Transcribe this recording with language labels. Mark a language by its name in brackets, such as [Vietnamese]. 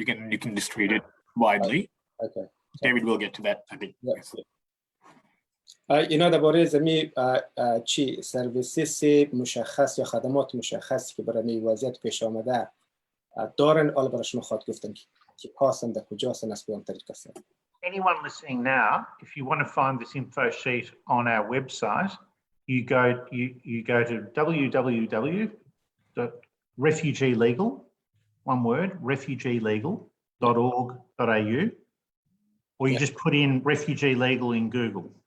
[English] You can distribute it widely. Okay. David will get to that, I think. Yes. [Persian] اینا درباره زمین چی سرویسیس مشخص یا خدمات مشخصی که برای وضعیت پیش آمده دارن، حالا برای شما خواهد گفتن که هستن در کجا هستن از کدام طریق هستن. [English] Anyone listening now, if you want to find this info sheet on our website, you go to www.refugeelegal, one word, refugeelegal.org.au, or you just put in refugee legal in Google.